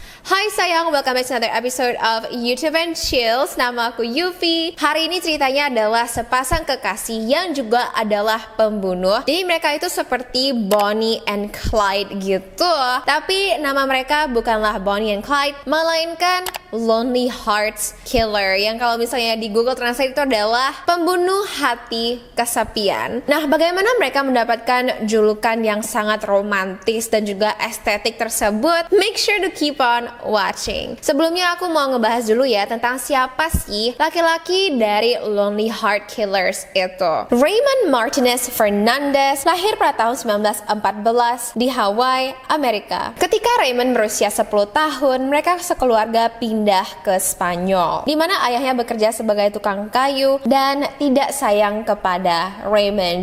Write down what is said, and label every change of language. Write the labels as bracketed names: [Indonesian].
[Indonesian] Hai sayang, [English] welcome back to another episode of YouTube and Chills. [Indonesian] Nama aku Yufi. Hari ini ceritanya adalah sepasang kekasih yang juga adalah pembunuh. Jadi mereka itu seperti Bonnie and Clyde gitu. Tapi nama mereka bukanlah Bonnie and Clyde, melainkan Lonely Hearts Killer, yang kalau misalnya di Google Translate itu adalah pembunuh hati kesepian. Nah, bagaimana mereka mendapatkan julukan yang sangat romantis dan juga estetik tersebut? [English] Make sure to keep on watching. [Indonesian] Sebelumnya aku mau ngebahas dulu ya tentang siapa sih laki-laki dari Lonely Heart Killers itu. Raymond Martinez Fernandez lahir pada tahun 1914 di Hawaii, Amerika. Ketika Raymond berusia 10 tahun, mereka sekeluarga pindah ke Spanyol, di mana ayahnya bekerja sebagai tukang kayu dan tidak sayang kepada Raymond.